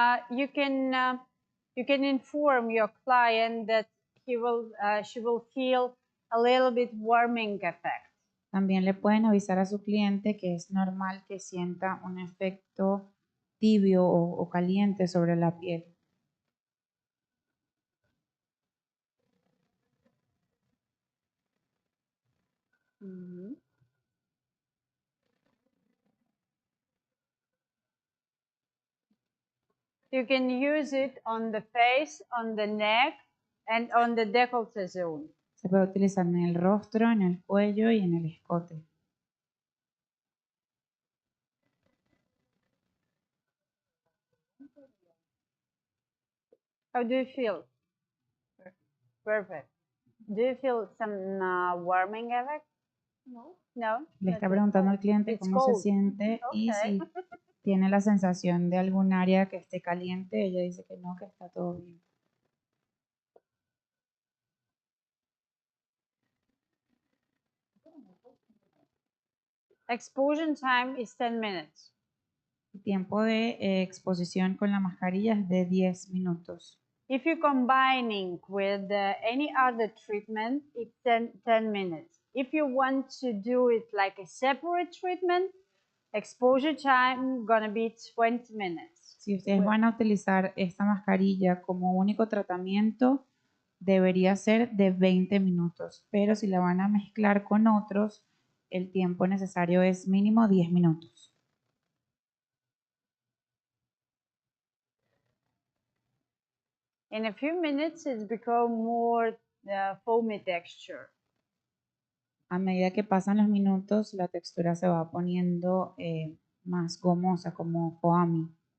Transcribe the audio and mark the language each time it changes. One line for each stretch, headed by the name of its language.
English: You can inform your client that she will feel a little bit warming effect.
Spanish: También le pueden avisar a su cliente que es normal que sienta un efecto tibio o caliente sobre la piel.
English: You can use it on the face, on the neck, and on the décolleté zone.
Spanish: Se puede utilizar en el rostro, en el cuello y en el escote.
English: How do you feel? Perfect. Do you feel some warming effect? No. No?
Spanish: Le está preguntando al cliente
English: It's
Spanish: cómo se
English: cold.
Spanish: siente y
English: Okay.
Spanish: si tiene la sensación de algún área que esté caliente. Ella dice que no, que está todo bien.
English: Exposure time is 10 minutes.
Spanish: El tiempo de exposición con la mascarilla es de 10 minutos.
English: If you're combining with any other treatment, it's 10 minutes. If you want to do it like a separate treatment, exposure time gonna be 20 minutes.
Spanish: Si ustedes van a utilizar esta mascarilla como único tratamiento, debería ser de 20 minutos, pero si la van a mezclar con otros, el tiempo necesario es mínimo 10 minutos.
English: In a few minutes, it's become more foamy texture.
Spanish: A medida que pasan los minutos, la textura se va poniendo más gomosa, como foamy.